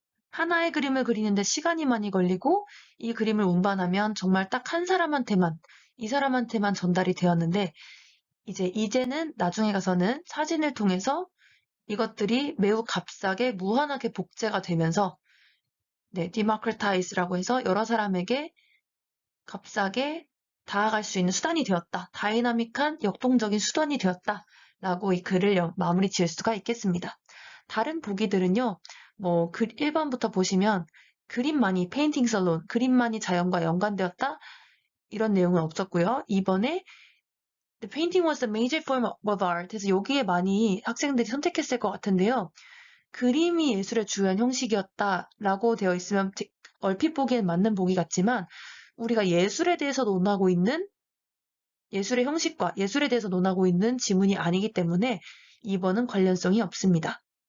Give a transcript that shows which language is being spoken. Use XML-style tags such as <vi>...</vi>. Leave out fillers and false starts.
<ko>하나의 그림을 그리는데 시간이 많이 걸리고 이 그림을 운반하면 정말 딱 한 사람한테만 이 사람한테만 전달이 되었는데 이제는 나중에 가서는 사진을 통해서 이것들이 매우 값싸게 무한하게 복제가 되면서 democratize라고 해서 여러 사람에게 값싸게 다가갈 수 있는 수단이 되었다. 다이나믹한 역동적인 수단이 되었다. 라고 이 글을 마무리 지을 수가 있겠습니다. 다른 보기들은요. 1번부터 보시면 그림만이 페인팅 살론, 그림만이 자연과 연관되었다. 이런 내용은 없었고요.</ko> <en>2번에 The painting was the major form of art.</en> <ko>그래서 여기에 많이 학생들이 선택했을 것 같은데요. 그림이 예술의 주요한 형식이었다라고 되어 있으면 얼핏 보기엔 맞는 보기 같지만 우리가 예술에 대해서 논하고 있는 예술의 형식과 예술에 대해서 논하고 있는 지문이 아니기 때문에 2번은 관련성이 없습니다.</ko>